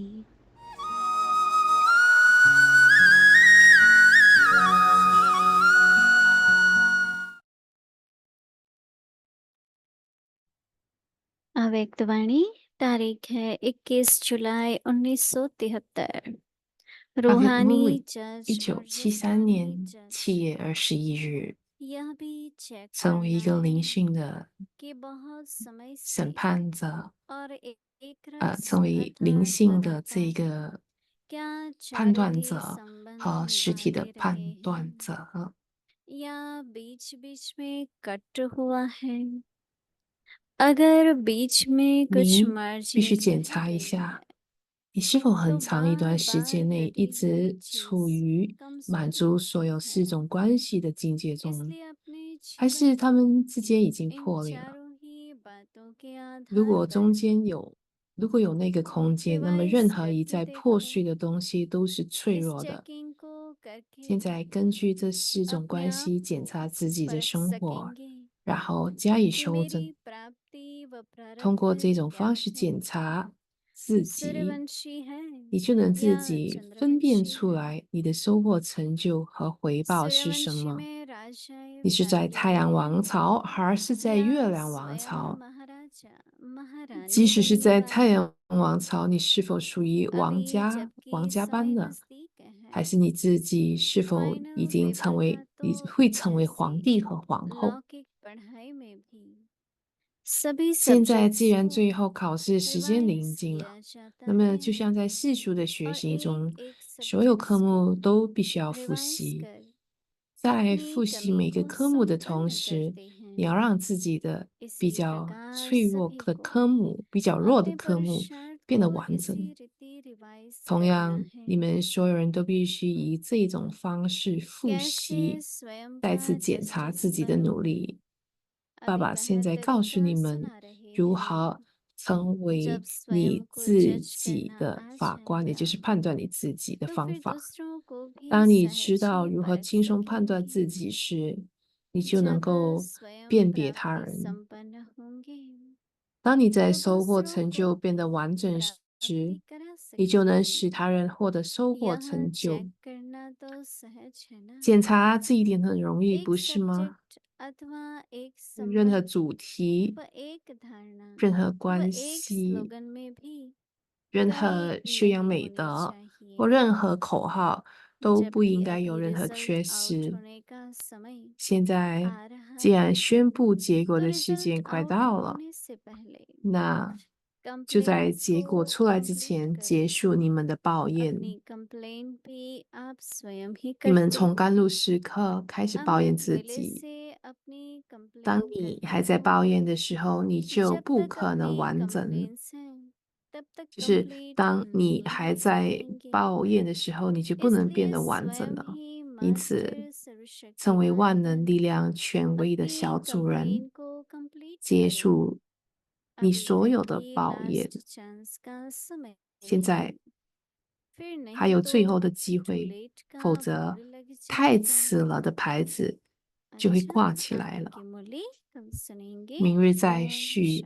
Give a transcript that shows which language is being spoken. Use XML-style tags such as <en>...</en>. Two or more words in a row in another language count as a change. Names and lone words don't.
<hi>अव्यक्त वाणी तारीख है 21 जुलाई 1973।</hi> <zh>阿维穆</zh> <hi>रूहानी</hi> <zh>里，一</zh> <hi>जज</hi> <zh>九</zh> <hi>और</hi> <zh>七三</zh> <hi>जिस्मानी</hi> <zh>年</zh> <hi>जज</hi> <zh>7月21日，</zh> <hi>यह भी चेक</hi> <zh>成为一</zh> <hi>करना</hi> <zh>个灵</zh> <hi>है</hi> <zh>性的</zh> <hi>कि बहुत समय</hi> <zh>审</zh> <hi>से</hi> <zh>判者，</zh> <hi>और एक रस</hi> <zh>成为灵</zh> <hi>अर्थात</hi> <zh>性的这</zh> <hi>लगातार</hi> <zh>个</zh> <hi>क्या</hi> <zh>判断</zh> <hi>चारित्र्य</hi> <zh>者</zh> <hi>संबंध</hi> <zh>和实体的</zh> <hi>निभाते</hi> <zh>判</zh> <hi>रहे</hi> <zh>断</zh> <hi>हैं</hi> <zh>者。</zh> <hi>या बीच बीच में कट हुआ है। अगर बीच में कुछ</hi> <zh>您必须</zh> <hi>मर्जिंग</hi> <zh>检</zh> <hi>रह</hi> <zh>查一</zh> <hi>गई है</hi> <zh>下，你是否</zh> <hi>तो</hi> <zh>很长一</zh> <hi>बार</hi> <zh>段时</zh> <hi>बार</hi> <zh>间内一</zh> <hi>घटी हुई</hi> <zh>直</zh> <hi>चीज</hi> <zh>处于</zh> <hi>कम</hi> <zh>满</zh> <hi>सुख</hi> <zh>足所有</zh> <hi>है।</hi> <zh>4种关系的境界中，</zh> <hi>इसलिए अपने</hi> <zh>还</zh> <hi>जीवन</hi> <zh>是他</zh> <hi>को</hi> <zh>们之间已经</zh> <hi>इन</hi> <zh>破裂了？</zh> <hi>चारों ही बातों के</hi> <zh>如</zh> <hi>आधार</hi> <zh>果</zh> <hi>पर</hi> <zh>中间有，如果有那个空间，那么</zh> <hi>रिवाइज</hi> <zh>任何一</zh> <hi>करके</hi> <zh>在破</zh> <hi>देखो।</hi> <zh>碎的东西都是脆</zh> <hi>इस</hi> <zh>弱的。</zh> <hi>चेकिंग को करके</hi> <zh>现在根据这4种</zh> <hi>अपने</hi> <zh>关</zh> <hi>आप</hi> <zh>系检</zh> <hi>को</hi> <zh>查自己的</zh> <hi>परख</hi> <zh>生活，</zh> <hi>सकेंगे</hi> <zh>然后加以</zh> <hi>कि</hi> <zh>修正。</zh> <hi>मेरी प्राप्ति व</hi> <zh>通过</zh> <hi>प्रारब्ध</hi> <zh>这种</zh> <hi>क्या</hi> <zh>方式</zh> <hi>है।</hi> <zh>检查自己，</zh> <hi>सूर्यवंशी है</hi> <zh>你就能自</zh> <hi>या</hi> <zh>己分辨</zh> <hi>चंद्रवंशी</hi> <zh>出</zh> <hi>है।</hi> <zh>来你的收获、成就和回报是什</zh> <hi>सूर्यवंशी</hi> <zh>么。</zh> <hi>में राजाएं</hi> <zh>你是在</zh> <hi>राज्य</hi> <zh>太阳</zh> <hi>है</hi> <zh>王朝，还是在</zh> <hi>या</hi> <zh>月亮王</zh> <hi>स्वयं</hi> <zh>朝？</zh> <hi>महाराजा</hi> <zh>即</zh> <hi>महारानी</hi> <zh>使是</zh> <hi>बनने</hi> <zh>在太</zh> <hi>वाला।</hi> <zh>阳王朝，你是否属于王</zh> <hi>अभी</hi> <zh>家、王</zh> <hi>जबकि</hi> <zh>家班</zh> <hi>समय</hi> <zh>呢？</zh> <hi>नजदीक है</hi> <zh>还是你自己是否已</zh> <hi>फाइनल</hi> <zh>经成</zh> <hi>पेपर</hi> <zh>为，</zh> <hi>का</hi> <zh>你</zh> <hi>तो</hi> <zh>会成为</zh> <hi>जैसे</hi> <zh>皇帝和皇后？</zh> <hi>लौकिक पढ़ाई में भी सभी</hi> <zh>现在既</zh> <hi>सब्जेक्ट्स</hi> <zh>然</zh> <hi>को</hi> <zh>最后考试时间临</zh> <hi>रिवाइज</hi> <zh>近了，</zh> <hi>किया जाता</hi> <zh>那么</zh> <hi>है</hi> <zh>就像在世俗的学</zh> <hi>और</hi> <zh>习</zh> <hi>एक</hi> <zh>中，</zh> <hi>एक</hi> <zh>所有科</zh> <hi>सब्जेक्ट्स</hi> <zh>目</zh> <hi>को</hi> <zh>都必须要复</zh> <hi>रिवाइज</hi> <zh>习。</zh> <hi>कर</hi> <zh>在</zh> <hi>अपनी</hi> <zh>复习</zh> <hi>कमी</hi> <zh>每个</zh> <hi>को</hi> <zh>科目的同</zh> <hi>संपन्न</hi> <zh>时，</zh> <hi>करते</hi> <zh>你要</zh> <hi>हैं।</hi> <zh>让自己的比</zh> <hi>इसी</hi> <zh>较</zh> <hi>प्रकार</hi> <zh>脆弱</zh> <hi>सभी</hi> <zh>的</zh> <hi>को</hi> <zh>科目、比较弱的</zh> <hi>अपने</hi> <zh>科目</zh> <hi>पुरुषार्थ</hi> <zh>变得</zh> <hi>को</hi> <zh>完</zh> <hi>इसी</hi> <zh>整。</zh> <hi>रीति रिवाइज</hi> <zh>同</zh> <hi>करना</hi> <zh>样，</zh> <hi>है।</hi> <zh>你们所有人都必须以这种方式复</zh> <hi>कैसे</hi> <zh>习，</zh> <hi>स्वयं</hi> <zh>再</zh> <hi>का</hi> <zh>次检查</zh> <hi>जस्टिस</hi> <zh>自己的努</zh> <hi>बनो।</hi> <zh>力。爸</zh> <hi>अभी</hi> <zh>爸现</zh> <hi>बाहर</hi> <zh>在告诉</zh> <hi>तरीका</hi> <zh>你们</zh> <hi>सुना रहे</hi> <zh>如</zh> <hi>हैं।</hi> <zh>何成为</zh> <hi>जब स्वयं</hi> <zh>你</zh> <hi>को</hi> <zh>自</zh> <hi>जज</hi> <zh>己</zh> <hi>करना</hi> <zh>的</zh> <hi>आ</hi> <zh>法官，也就</zh> <hi>जाएगा</hi> <zh>是判断你自己的</zh> <hi>तो</hi> <zh>方</zh> <hi>फिर</hi> <zh>法。</zh> <hi>दूसरों को भी</hi> <zh>当你知</zh> <hi>सहज</hi> <zh>道</zh> <hi>ही</hi> <zh>如何</zh> <hi>परख</hi> <zh>轻松判断</zh> <hi>सकेंगे</hi> <zh>自己时，你就能</zh> <hi>जब</hi> <zh>够</zh> <hi>स्वयं</hi> <zh>辨别他</zh> <hi>प्राप्ति</hi> <zh>人。</zh> <hi>संपन्न होंगे</hi> <zh>当你在</zh> <hi>तो</hi> <zh>收获</zh> <hi>दूसरों</hi> <zh>成</zh> <hi>को</hi> <zh>就变得</zh> <hi>भी</hi> <zh>完整时，</zh> <hi>प्राप्ति करा</hi> <zh>你就能</zh> <hi>सकेंगे।</hi> <zh>使他人获得收获</zh> <hi>यहाँ</hi> <zh>成就。</zh> <hi>चेक करना तो सहज है ना।</hi> <zh>检查这一点很容易，</zh> <hi>एक</hi> <zh>不是吗？</zh> <hi>सब्जेक्ट अथवा एक</hi> <zh>任何</zh> <hi>संबंध</hi> <zh>主题、</zh> <hi>व एक धारणा</hi> <zh>任何</zh> <hi>व</hi> <zh>关</zh> <hi>एक</hi> <zh>系、</zh> <hi>स्लोगन में भी</hi> <zh>任</zh> <hi>कमी</hi> <zh>何修养</zh> <hi>नहीं</hi> <zh>美</zh> <hi>होनी</hi> <zh>德或</zh> <hi>चाहिए।</hi> <zh>任何口号都不</zh> <hi>जबकि</hi> <zh>应该有</zh> <hi>अभी</hi> <zh>任何</zh> <hi>रिजल्ट</hi> <zh>缺</zh> <hi>आउट</hi> <zh>失。</zh> <hi>होने का समय</hi> <zh>现在</zh> <hi>आ रहा</hi> <zh>既然</zh> <hi>है</hi> <zh>宣布结果</zh> <hi>तो</hi> <zh>的时</zh> <hi>रिजल्ट</hi> <zh>间快</zh> <hi>आउट</hi> <zh>到了，</zh> <hi>होने से पहले</hi> <zh>那就在</zh> <hi>कंप्लेंट्स</hi> <zh>结</zh> <hi>को</hi> <zh>果出来之</zh> <hi>कंप्लीट</hi> <zh>前</zh> <hi>करो।</hi> <zh>结束你们的抱怨。</zh> <hi>अपनी कंप्लेंट भी आप स्वयं ही</hi> <zh>你们</zh> <hi>करते</hi> <zh>从</zh> <hi>हो।</hi> <zh>甘露时刻开始抱怨</zh> <hi>अमृत</hi> <zh>自</zh> <hi>वेले</hi> <zh>己。</zh> <hi>से अपनी</hi> <zh>当</zh> <hi>कंप्लेंट</hi> <zh>你</zh> <hi>करते</hi> <zh>还在</zh> <hi>हो।</hi> <zh>抱怨的时候，你就</zh> <hi>जब</hi> <zh>不</zh> <hi>तक</hi> <zh>可能</zh> <hi>अपनी</hi> <zh>完整。</zh> <hi>कंप्लेंट्स हैं तब तक</hi> <zh>就是</zh> <hi>कंप्लीट</hi> <zh>当你</zh> <hi>नहीं</hi> <zh>还</zh> <hi>हो</hi> <zh>在</zh> <hi>सकेंगे।</hi> <zh>抱怨的时候，你就不能变</zh> <hi>इसलिए</hi> <zh>得完整</zh> <hi>स्वयं</hi> <zh>了。</zh> <hi>ही</hi> <zh>因此，</zh> <hi>मास्टर</hi> <zh>成为</zh> <hi>सर्वशक्तिमान</hi> <zh>万能力</zh> <hi>बनो।</hi> <zh>量权威的</zh> <hi>अपनी</hi> <zh>小主人，</zh> <hi>कंप्लेंट को कंप्लीट</hi> <zh>结</zh> <hi>करो।</hi> <zh>束你</zh> <hi>अभी</hi> <zh>所有的</zh> <hi>है</hi> <zh>抱怨。</zh> <en>last chance</en> <hi>का समय</hi> <zh>现在</zh> <hi>फिर</hi> <zh>还</zh> <hi>नहीं</hi> <zh>有</zh> <hi>तो</hi> <zh>最后的机</zh> <hi>टू</hi> <zh>会，</zh> <hi>लेट का</hi> <zh>否则</zh> <hi>बोर्ड लग</hi> <zh>太</zh> <hi>जाएगा।</hi> <zh>迟了的牌子就会</zh> <hi>अच्छा</hi> <zh>挂起来</zh> <hi>आगे</hi> <zh>了。</zh> <hi>की मुरली कल सुनेंगे।</hi> <zh>明日再</zh> <hi>ओम</hi> <zh>续。</zh>